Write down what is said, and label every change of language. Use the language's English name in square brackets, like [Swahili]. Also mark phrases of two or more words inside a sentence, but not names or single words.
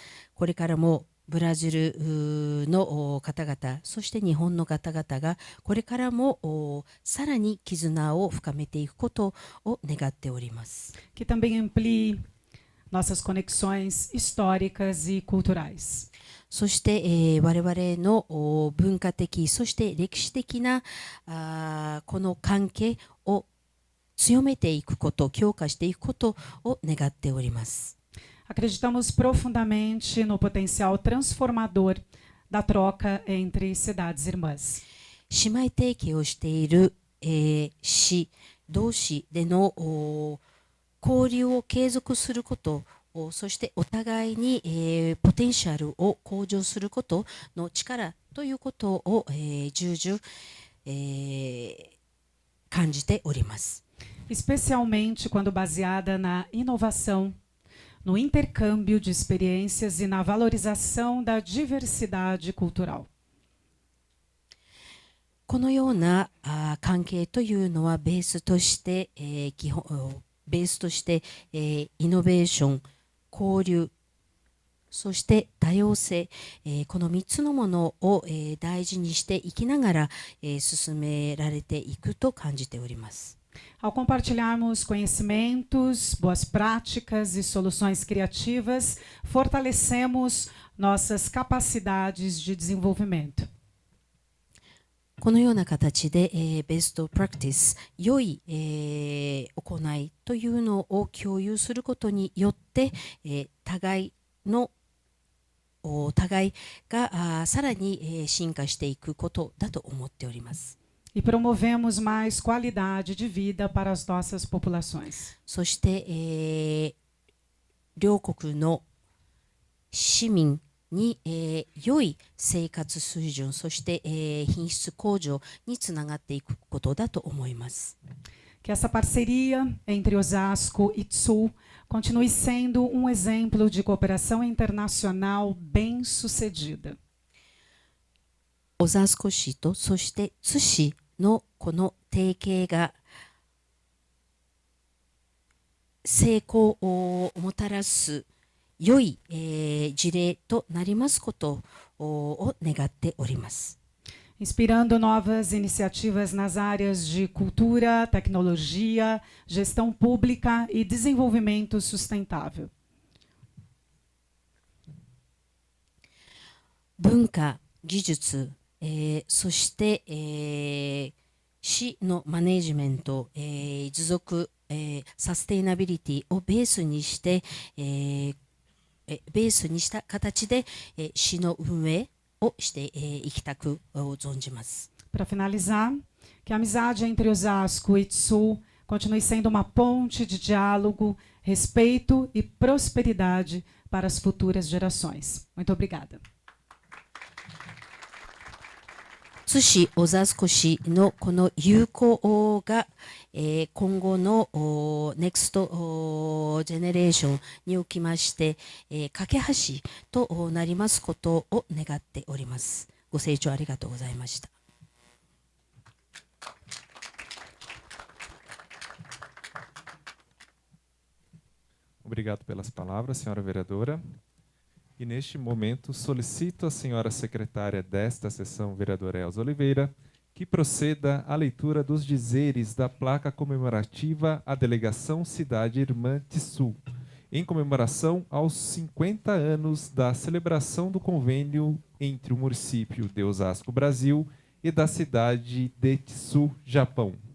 [Japanese] これからもブラジルの方々、そして日本の方々がこれからもさらに絆を深めていくことを願っております。 [Portuguese] Que também amplie nossas conexões históricas e culturais. [Japanese] そして、我々の文化的、そして歴史的なこの関係を強めていくこと、強化していくことを願っております。 [Portuguese] Acreditamos profundamente no potencial transformador da troca entre cidades irmãs. [Japanese] 姉妹提携をしている、市同士での交流を継続すること、そしてお互いに、ポテンシャルを向上することの力ということを、重々、感じております。 [Portuguese] Especialmente quando baseada na inovação, no intercâmbio de experiências e na valorização da diversidade cultural. [Japanese] このような関係というのはベースとして、イノベーション、交流、そして多様性、この3つのものを、大事にしていきながら、進められていくと感じております。 [Portuguese] Ao compartilharmos conhecimentos, boas práticas e soluções criativas, fortalecemos nossas capacidades de desenvolvimento. [Japanese] このような形で、 [English] best practice, [Japanese] 良い、行いというのを共有することによって、互いがさらに、進化していくことだと思っております。 [Portuguese] E promovemos mais qualidade de vida para as nossas populações. [Japanese] そして、両国の市民に、良い生活水準、そして、品質向上につながっていくことだと思います。 [Portuguese] Que essa parceria entre Osasco e Tsu continue sendo exemplo de cooperação internacional bem-sucedida. [Japanese] 小座湖市とそして津市のこの提携が成功をもたらす良い、事例となりますことを願っております。 [Portuguese] Inspirando novas iniciativas nas áreas de cultura, tecnologia, gestão pública e desenvolvimento sustentável. [Japanese] 文化、技術、そして、市のマネジメント、持続、サステイナビリティをベースにして、ベースにした形で、市の運営をしていきたく存じます。 [Portuguese] Para finalizar, Que a amizade entre Osasco e Tsu continue sendo uma ponte de diálogo, respeito e prosperidade para as futuras gerações. Muito obrigada. [Japanese] 津市小座少しのこの友好が、今後の [English] next generation [Japanese] におきまして、架け橋となりますことを願っております。ご清聴ありがとうございました。 [Portuguese] Obrigado pelas palavras, senhora vereadora. E neste momento solicito à senhora secretária desta sessão, vereadora Elza Oliveira, que proceda à leitura dos dizeres da placa comemorativa à Delegação Cidade Irmã Tsu, em comemoração aos 50 anos da celebração do convênio entre o município de Osasco, Brasil, e da cidade de Tsu, Japão.